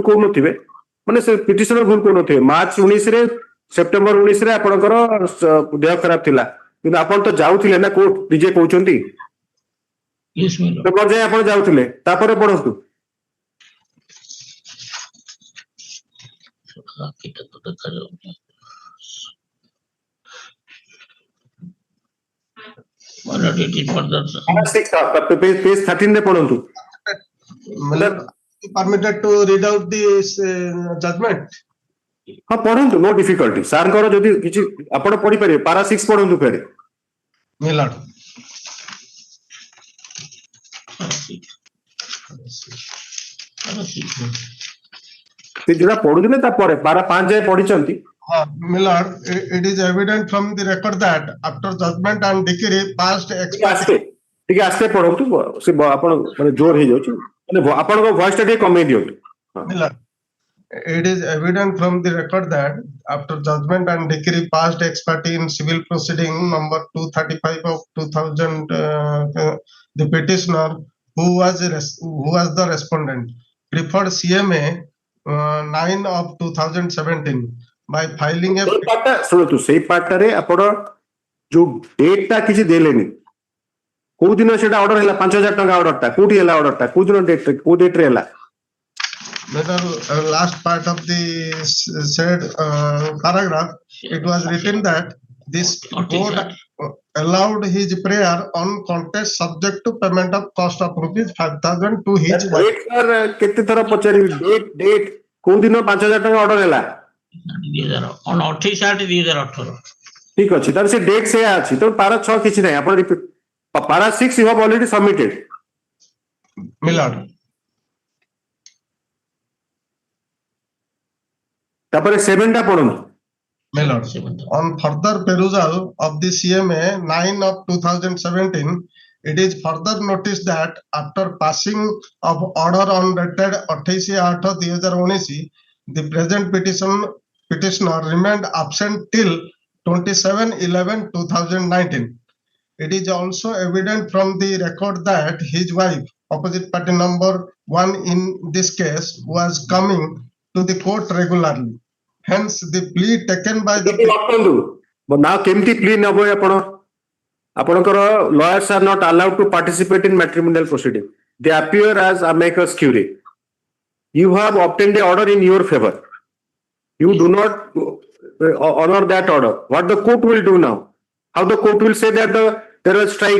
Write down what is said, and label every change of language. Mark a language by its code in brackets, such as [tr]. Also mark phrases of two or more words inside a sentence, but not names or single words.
[or] କହୁନଥିବେ ମାନେ ସେ ପିଟିସନର ଭୁଲ କହୁନଥିବେ ମାର୍ଚ୍ଚ 19 ସେପ୍ଟେମ୍ବର 19 ଆପଣଙ୍କର ଦେହ ଖରାପ ଥିଲା କିନ୍ତୁ ଆପଣ ତ ଯାଉଥିଲେ ନା କୋର୍ଟ ନିଜେ କହୁଛନ୍ତି ଯାଏ ଆପଣ ଯାଉଥିଲେ ତାପରେ ପଢନ୍ତୁ page 13 ରେ ପଢନ୍ତୁ [en] permitted to read out this judgment. [or] ହଁ ପଢନ୍ତୁ [en] no difficulty [or] ସାରଙ୍କର ଯଦି କିଛି ଆପଣ ପଢିପାରିବେ ପାରା 6 ପଢନ୍ତୁ ଫେରେ ମିଲାଡ ସେ ଯୋଉଟା ପଢୁଥିଲେ ତାପରେ ପାରା 5 ଯାଏ ପଢିଛନ୍ତି [en] Millard, it is evident from the record that after judgment and decree passed [or] ଟିକେ ଆସ୍ତେ ପଢନ୍ତୁ ସେ ଆପଣ ମାନେ ଜୋର ହେଇଯାଉଛି ମାନେ ଆପଣଙ୍କ ଭଏସ ଟା ଟିକେ କମେଇ ଦିଅନ୍ତୁ [en] Millard, it is evident from the record that after judgment and decree passed ex parte in civil proceeding number 235 of 2000, the petitioner who was the respondent, preferred CMA 9 of 2017 by filing a [or] ଶୁଣନ୍ତୁ ସେଇ ପାର୍ଟରେ ଆପଣ ଯୋଉ ଡେଟ୍ ଟା କିଛି ଦେଲେନି, କୋଉ ଦିନ ସେଟା ଅର୍ଡର ହେଲା 5,000 ଟଙ୍କା ଅର୍ଡରଟା କୋଉଠି ହେଲା, ଅର୍ଡରଟା କୋଉ ଦିନ ଡେଟ୍ କୋଉ ଡେଟ୍ ରେ ହେଲା? [en] last part of the said paragraph, it was written that this court allowed his prayer on contest subject to payment of cost of rupees 5,000 to his wife. [or] କେତେ ଥର ପଚାରିବି, ଡେଟ୍ କୋଉ ଦିନ 5,000 ଟଙ୍କା ଅର୍ଡର ହେଲା? 28/8/2018 ଠିକ ଅଛି, ତାହେଲେ ସେ ଡେଟ୍ ସେୟା ଅଛି, ତ ପାରା 6 କିଛି ନାହିଁ, ଆପଣ ପାରା 6 [en] you have already submitted. [or] Milord. ତାପରେ 7 ଟା ପଢନ୍ତୁ। Milord. [en] On further perusal of the CMA 9 of 2017, it is further noticed that after passing of order on dated 28/8/2019, the present petitioner remained absent till 27/11/2019. It is also evident from the record that his wife, opposite party number 1 in this case, was coming to the court regularly. Hence, the plea taken by the [or] now କେମିତି plea ନେବ ଆପଣ? ଆପଣଙ୍କର [en] lawyers are not allowed to participate in matrimonial proceeding. They appear as amicus curiae. You have obtained an order in your favor. You do not honor that order. What the court will do now? How the court will say that there was strike?